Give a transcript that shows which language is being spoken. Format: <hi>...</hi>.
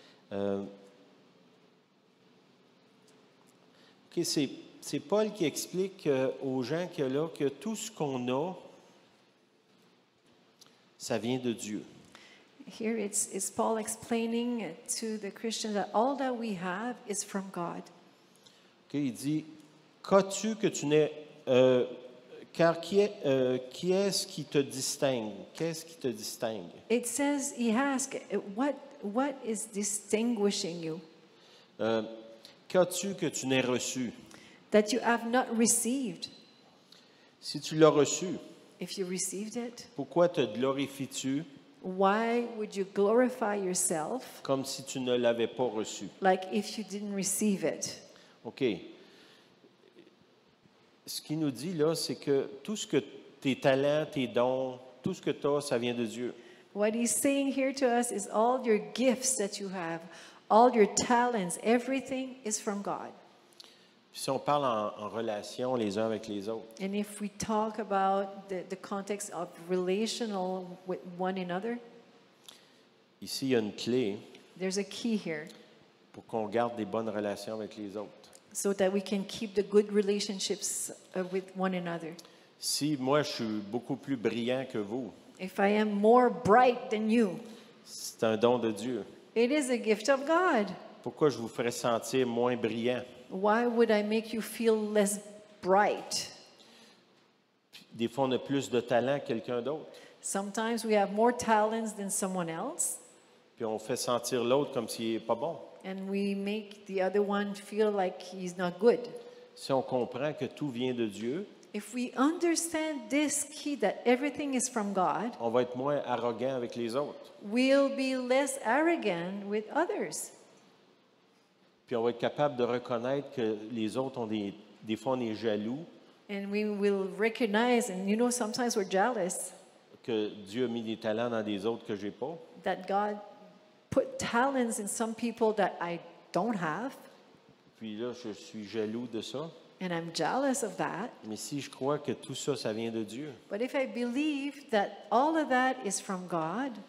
<fr>OK, c'est Paul qui explique aux gens qu'il y a là que tout ce qu'on a, ça vient de Dieu.</fr> <en>Here it's Paul explaining to the Christians that all that we have is from God.</en> <fr>OK, il dit qu'as-tu que tu n'es car qui est-ce qui te distingue? Qu'est-ce qui te distingue?</fr> <en>It says, he asked, what is distinguishing you?</en> <fr>Qu'as-tu que tu n'aies reçu?</fr> <en>That you have not received.</en> <fr>Si tu l'as reçu,</fr> <en>If you received it,</en> <fr>pourquoi te glorifies-tu</fr> <en>why would you glorify yourself</en> <fr>comme si tu ne l'avais pas reçu?</fr> <en>like if you didn't receive it?</en> <fr>OK. Ce qu'il nous dit là, c'est que tout ce que tes talents, tes dons, tout ce que tu as, ça vient de Dieu.</fr> <en>What he's saying here to us is all your gifts that you have, all your talents, everything is from God.</en> <fr>Puis si on parle en relation les uns avec les autres,</fr> <en>And if we talk about the context of relational with one another,</en> <fr>ici, il y a une clé</fr> <en>there's a key here</en> <fr>pour qu'on garde des bonnes relations avec les autres.</fr> <en>so that we can keep the good relationships with one another.</en> <fr>Si moi, je suis beaucoup plus brillant que vous,</fr> <en>If I am more bright than you,</en> <fr>c'est un don de Dieu.</fr> <en>it is a gift of God.</en> <fr>Pourquoi je vous ferais sentir moins brillant?</fr> <en>Why would I make you feel less bright?</en> <fr>Des fois, on a plus de talent que quelqu'un d'autre.</fr> <en>Sometimes we have more talents than someone else,</en> <fr>Puis on fait sentir l'autre comme s'il n'est pas bon.</fr> <en>and we make the other one feel like he's not good.</en> <fr>Si on comprend que tout vient de Dieu,</fr> <en>If we understand this key that everything is from God,</en> <fr>on va être moins arrogant avec les autres.</fr> <en>we'll be less arrogant with others.</en> <fr>Puis on va être capable de reconnaître que les autres ont des fois on est jaloux,</fr> <en>And we will recognize, and you know, sometimes we're jealous</en> <fr>que Dieu a mis des talents dans des autres que j'ai pas.</fr> <en>that God put talents in some people that I don't have,</en> <fr>Puis là, je suis jaloux de ça.</fr> <en>and I'm jealous of that.</en> <fr>Mais si je crois que tout ça, ça vient de Dieu,</fr> <en>But if I believe that all of that is from God,</en>